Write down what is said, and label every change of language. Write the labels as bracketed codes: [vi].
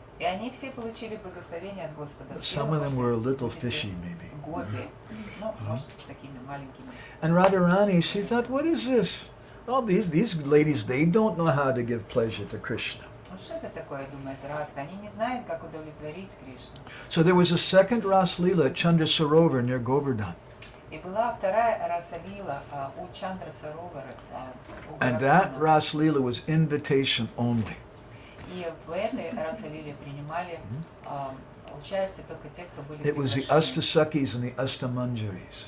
[ru] И они все получили благословение от Господа. [en] But some of them were a little fishy, maybe. [ru] Гопи, ну, может, такими маленькими. [en] And Radharani, she thought, what is this? All these ladies, they don't know how to give pleasure to Krishna. [ru] Что это такое, думает Радха? Они не знают, как удовлетворить Кришну. [en] So there was a second Ras Leela at Chandra Sarovar near Govardhan. [ru] И была вторая расалила у Чандра Саровара. [en] And that Ras Leela was invitation only. [ru] И в этой расалиле принимали участие только те, кто были [en] It was the Astasakis and the Astamanjaris.